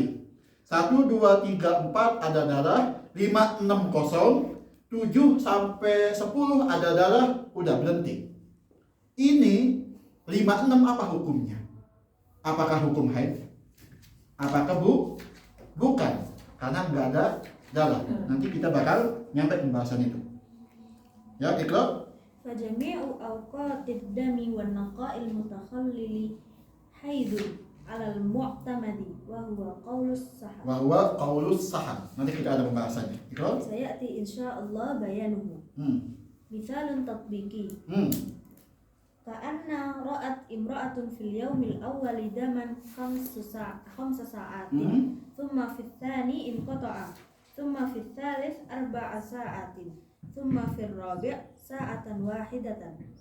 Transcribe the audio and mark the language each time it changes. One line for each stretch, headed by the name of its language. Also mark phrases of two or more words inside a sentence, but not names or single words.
Indonesian: 1, 2, 3, 4 ada darah, 5, 6 kosong, 7 sampai 10 ada darah, udah berhenti. Ini 5, 6 apa hukumnya? Apakah hukum haid? Apakah bukan? Karena nggak ada darah. Nanti kita bakal nyampe pembahasan itu. Ya, Iqra.
Arabic: فجميع أوقات الدم والنقاء المتخلل حيض على المعتمد وهو قول الأصحاب.
Indonesian: Nanti kita ada pembahasannya. Iqra.
Arabic: سيأتي إن شاء الله بيانه. مثال تطبيقي. كأن رأت امرأة في اليوم الأول دما 5 ساعات ثم في الثاني انقطع ثم في الثالث 4 ساعات ثم في الرابع ساعة واحدة